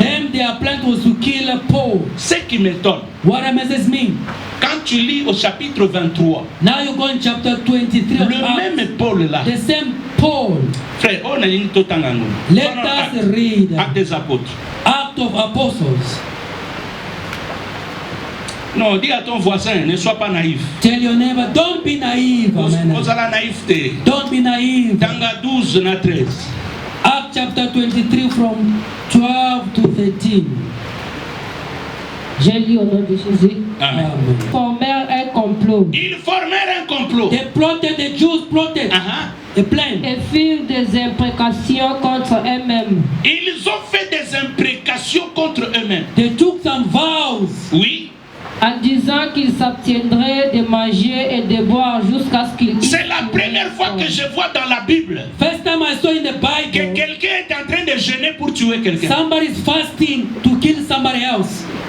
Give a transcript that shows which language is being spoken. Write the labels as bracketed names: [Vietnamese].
[English] Them their plan was to kill Paul. [French] Ce qui m'étonne. [English] What amazes me? [French] Quand tu lis au chapitre 23. [English] Now you go in chapter 23. [French] Le même Paul là. [English] The same Paul. [French] Frère, on a une totangano. [English] Let us read. [French] Actes des apôtres. [English] Acts of Apostles. [French] Non, dis à ton voisin, ne sois pas naïf. [English] Tell your neighbor, don't be naive. [French] La naïveté. [English] Don't be naive. [Lingala] Tanga 12 na 13. [English] Acts chapter 23 from 12 to 13. [French] J'ai lu au nom de Jésus. Amen. Ils formèrent un complot. Ils formèrent un complot. [English] They plotted, the Jews plotted. A plan. [French] Et firent des imprécations contre eux-mêmes. Ils ont fait des imprécations contre eux-mêmes. [English] They took some vows. [French] Oui. En disant qu'ils s'abtiendraient de manger et de boire jusqu'à ce qu'ils... C'est la première fois que je vois dans la Bible [English] First time I saw in the Bible [French] que quelqu'un est en train de jeûner pour tuer quelqu'un. [English] Somebody is fasting to kill somebody else.